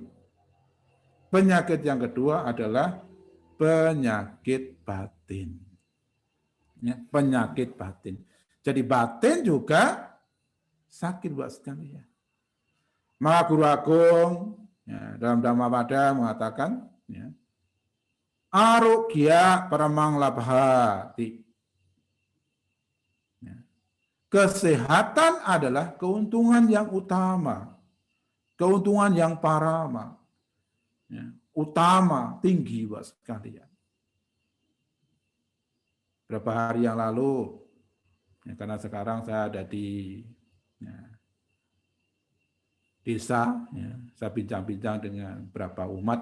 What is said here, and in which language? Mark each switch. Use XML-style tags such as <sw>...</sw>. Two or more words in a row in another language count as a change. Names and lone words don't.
<id>Penyakit yang kedua adalah penyakit batin. Ya, penyakit batin. Jadi batin juga sakit buat sekalian. Maka Guru Agung ya, dalam Dhammapada mengatakan, ya,</id> <pi>arogya paramang labhati.</pi> <id>Ya. Kesehatan adalah keuntungan yang utama, keuntungan yang parama, ya, utama, tinggi buat sekalian. Beberapa hari yang lalu, ya, karena sekarang saya ada di ya, desa, ya, saya bincang-bincang dengan beberapa umat.</id>